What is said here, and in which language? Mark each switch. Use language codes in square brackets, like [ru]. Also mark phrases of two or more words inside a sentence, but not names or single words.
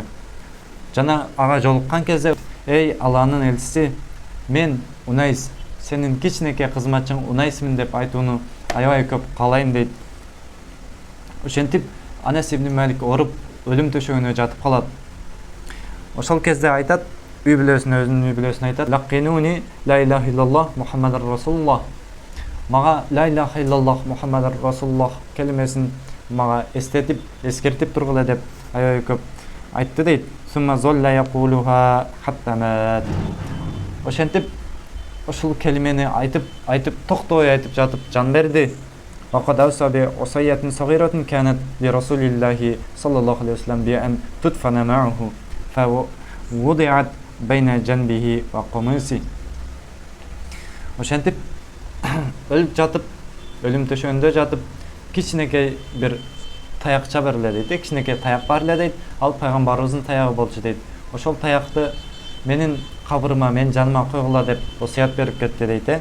[ky] Жана ага жолуккан кезде, эй Алланын элчиси, мен Унайс, сенин кичинекей кызматчың Унайсмин деп айтууну аябай көп каалайм дейт. Ошентип Анас ибн Малик ооруп, өлүм төшөгүнө жатып калат. Ошол кезде айтат, өзүнүн үй бүлөсүнө айтат: [ar] "لقنوني لا إله إلا الله محمد رسول الله." [ky] Мага [ar] لا إله إلا الله محمد رسول الله [ky] келимесин мага эскертип тургула деп аябай көп айтты дейт. [ar] ثم ظل يقولها حتى مات. [ky] Ошентип ошол келимени айтып токтобой айтып жатып жан берди. [ar] وقد أوصى بوصية صغيرة كانت لرسول الله صلى الله عليه وسلم بأن تدفن معه فوضعت بين جنبه وقميصه. [ky] Ошентип өлүп жатып, өлүм төшөгүндө жатып, кичинекей бир таякча бар эле дейт, кичинекей таяк бар эле дейт. Ал пайгамбарыбыздын таягы болчу дейт. Ошол таякты менин кабырыма, менин жаныма койгула деп осуят берип кетти дейт.